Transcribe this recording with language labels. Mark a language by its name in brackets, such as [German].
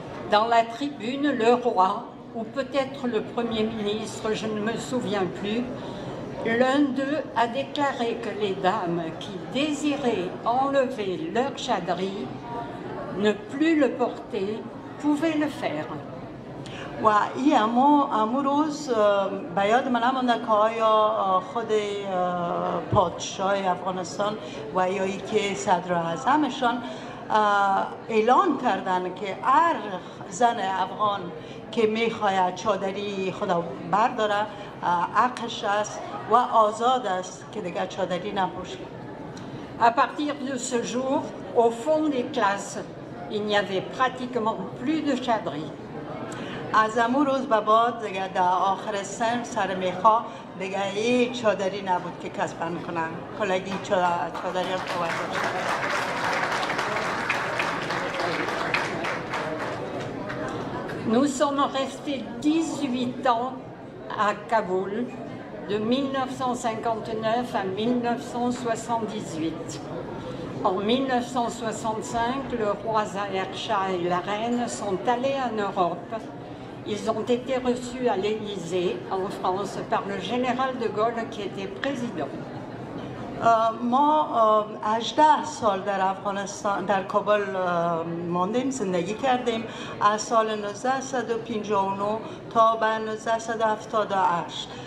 [French] Dans la tribune, le roi, ou peut-être le Premier ministre, je ne me souviens plus, l'un d'eux a déclaré que les dames qui désiraient enlever leur chadri, ne plus le porter, pouvaient le faire. [Persian] و این امو روز به یاد من نمانده که آیا خود پادشاه افغانستان و یا ای که صدر اعظمشان اعلان کردن که هر زن افغان که میخواید چادری خدا برداره حقش است و آزاد است که دیگر چادری نپوشه. À partir de ce jour, au fond des classes, il n'y avait pratiquement plus de chadri. از امو روز به بعد دیگه در آخر سر میخا دیگه هیچ چادری نبود که کس بند کنن. کلگی چادری هم [French] Nous sommes restés 18 ans à Kaboul, de 1959 à 1978. En 1965, le roi Zahir Shah et la reine sont allés en Europe. Ils ont été reçus à l'Élysée, en France, par le général de Gaulle qui était président. [Persian] ما 18 سال در افغانستان در کابل ماندیم، زندگی کردیم از سال 1959 تا به 1978.